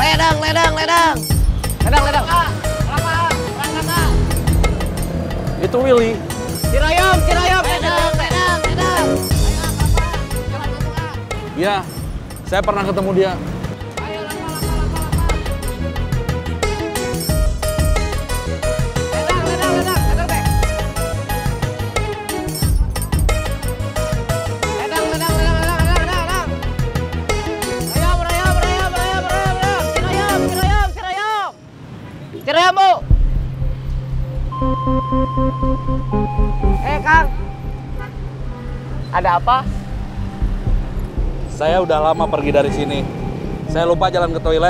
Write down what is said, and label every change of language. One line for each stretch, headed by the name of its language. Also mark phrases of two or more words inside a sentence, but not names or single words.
Indonesian: Ledang, ledang, ledang. Ledang, ledang. Kelapa, kelapa. Itu Willy. Cirayam, cirayam. Ledang, ledang, ledang. Ayo, kelapa. Jalan ke tengah. Iya, saya pernah ketemu dia. Ayo, lapa, lapa, lapa, lapa. Ledang, ledang, ledang. Ledang, teh. Ledang, ledang, ledang, ledang, ledang, ledang. Rayam, rayam, rayam, rayam, rayam, rayam. Cirayam, cirayam, cirayam. Cirayam, Bu.
Sundanese: Kang.
Indonesian: Ada apa? Saya udah lama pergi dari sini. Saya lupa jalan ke toilet.